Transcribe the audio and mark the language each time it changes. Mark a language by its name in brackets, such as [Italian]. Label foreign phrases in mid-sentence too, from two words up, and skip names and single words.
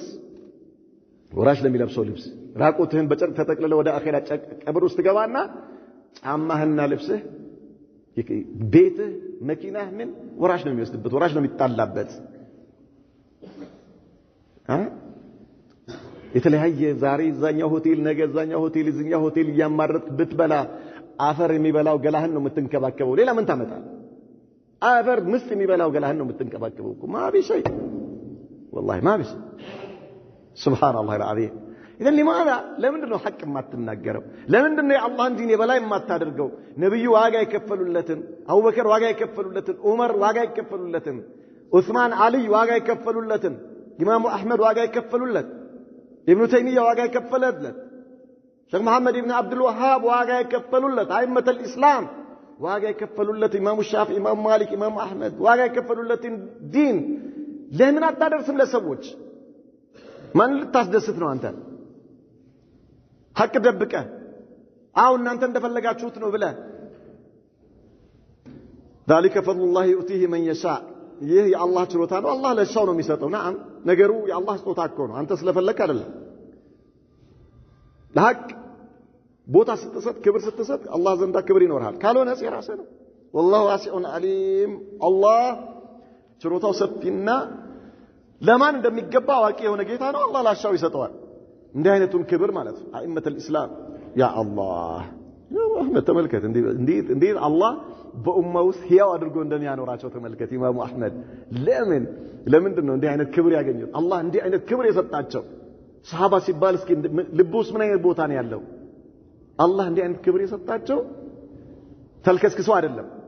[Amharic] ልብስ ራቆትህን በጨርቅ ተጠቅልለ ወደ አኺራ ቀብር ውስጥ ገባና ጫማህና ልብስህ ቤትህ መኪናህ ምን ወራሽ ነው የሚወስድበት ወራሽ ነው የሚጣላበት የተለያየ ዛሬ እዛኛው ሆቴል ነገ እዛኛው ሆቴል እዚኛው ሆቴል እያማረጥክ ብትበላ አፈር የሚበላው ገላህን ነው የምትንከባከበው ሌላ ምን ታመጣለህ አፈር ምስጥ የሚበላው ገላህን ነው የምትንከባከበው [Arabic] ما في شيء والله ما في شيء سبحان الله العظيم اذا لماذا [Amharic] ለምንድነው ሐቅ የማትናገረው ለምንድነው የአላህን ዲን የበላይ የማታደርገው ነብዩ ዋጋ የከፈሉለትን አቡበከር ዋጋ የከፈሉለትን ዑመር ዋጋ የከፈሉለትን ዑስማን አሊ ዋጋ የከፈሉለትን ኢማሙ አህመድ ዋጋ የከፈሉለት ኢብኑ ተይሚያ ዋጋ የከፈለለት ሼክ መሐመድ ኢብኑ አብዱል ወሃብ ዋጋ የከፈሉለት [Arabic] أئمة الإسلام [Amharic] ዋጋ የከፈሉለት ኢማሙ ሻፊዒ ኢማሙ ማሊክ ኢማሙ አህመድ ዋጋ የከፈሉለትን ዲን ለምን አታደርስም ለሰዎች ማን ልታስደስት ነው አንተ ሐቅ ደብቀ እናንተ እንደፈለጋችሁት ነው ብለ [Arabic] ذلك فضل الله يؤتيه من يشاء [Amharic] ይህ የአላህ ችሎታ ነው አላህ ለሻው ነው የሚሰጠው نعم ነገሩ የአላህ ስጦታ እኮ ነው አንተ ስለፈለክ አይደለም ለሐቅ ቦታ ስትሰጥ ክብር ስትሰጥ አላህ ዘንዳ ክብር ይኖርሃል ካልሆነ የራስህ ነው [Arabic] والله واسع عليم الله [Amharic] ችሎታው ሰፊና ለማን እንደሚገባ አዋቂ የሆነ ጌታ ነው አላህ ላሻው ይሰጠዋል እንዲህ አይነቱን ክብር ማለት ነው [Arabic] أئمة الإسلام يا الله [Amharic] ያ አህመድ ተመልከት እንዴ አላህ በኡማው ውስጥ ሕያው አድርጎ እንደሚያኖራቸው ተመልከት ኢማሙ አህመድ ለምንድነው እንዲህ አይነት ክብር ያገኙት አላህ እንዲህ አይነት ክብር የሰጣቸው ሰሃባ ሲባል እስኪ ልቡስ ምን አይነት ቦታ ነው ያለው አላህ እንዲህ አይነት ክብር የሰጣቸው ተልከስክሰው አይደለም